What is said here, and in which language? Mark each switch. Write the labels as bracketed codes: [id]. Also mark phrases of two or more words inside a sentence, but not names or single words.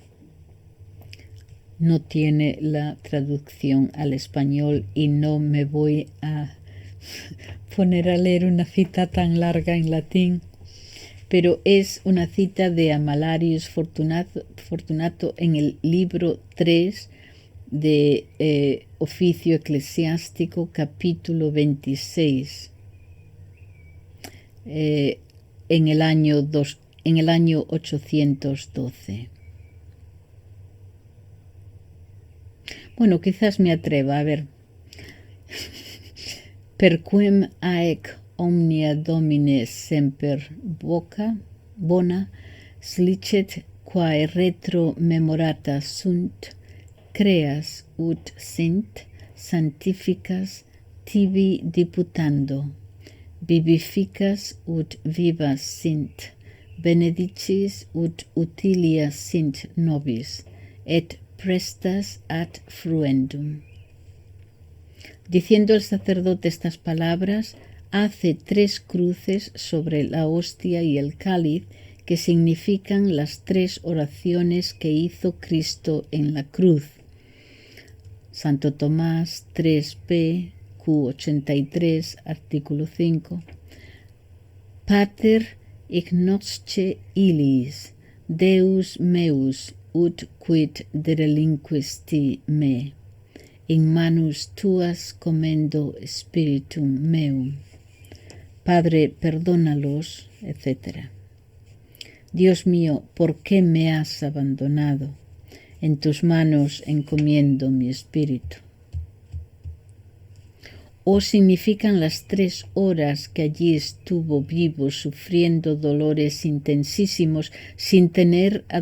[es] la traducción al español y no me voy a poner a leer una cita tan larga en latín, pero es una cita de Amalarius Fortunato en el libro 3 de Oficio Eclesiástico, capítulo 26, en el año 812. Bueno, quizás me atreva, a ver. [la] Perquem aec omnia domine semper bona, slicet quae retro memorata sunt, creas ut sint, santificas tibi diputando, vivificas ut vivas sint, benedicis ut utilia sint nobis, et prestas ad fruendum. [es] Diciendo el sacerdote estas palabras, hace 3 cruces sobre la hostia y el cáliz, que significan las 3 oraciones que hizo Cristo en la cruz. Santo Tomás 3p, Q83, artículo 5. [la] Pater ignosce illis, Deus meus, ut quid derelinquisti me. In manus tuas commendo spiritum meum. [es] Padre, perdónalos, etc. Dios mío, ¿por qué me has abandonado? En tus manos encomiendo mi espíritu. O significan las 3 horas que allí estuvo vivo sufriendo dolores intensísimos sin tener a